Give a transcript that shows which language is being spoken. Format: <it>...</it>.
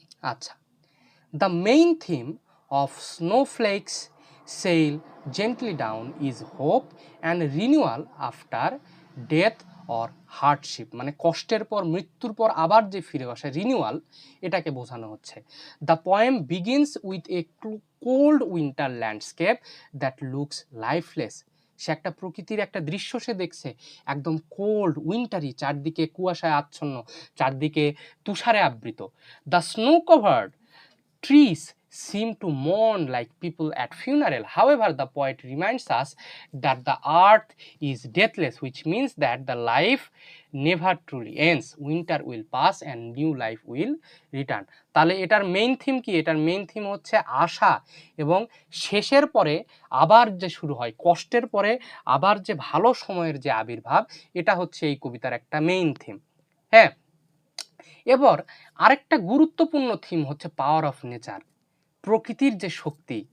<en>আচ্ছা, the main theme of snowflakes sail gently down is hope and renewal after death or hardship,</en> <bn>মানে কষ্টের পর মৃত্যুর পর আবার যে ফিরে আসে রিনিউয়াল, এটাকে বোঝানো হচ্ছে।</bn> <en>The poem begins with a cold winter landscape that looks lifeless.</en> <bn>সে একটা প্রকৃতির একটা দৃশ্য সে দেখছে, একদম কোল্ড উইন্টারি, চারদিকে কুয়াশায় আচ্ছন্ন, চারদিকে তুষারে আবৃত।</bn> <en>The snow covered trees seem to mourn like people at funeral. However, the poet reminds us that the earth is deathless, which means that the life never truly ends. Winter will pass and new life will return.</en> <bn>তাহলে এটার main theme কি? এটার main theme হচ্ছে আশা, এবং শেষের পরে আবার যে শুরু হয়, কষ্টের পরে আবার যে ভালো সময়ের যে আবির্ভাব, এটা হচ্ছে এই কবিতার একটা মেইন থিম। হ্যাঁ, এবার আরেকটা গুরুত্বপূর্ণ থিম হচ্ছে পাওয়ার অফ নেচার, প্রকৃতির যে শক্তি।</bn>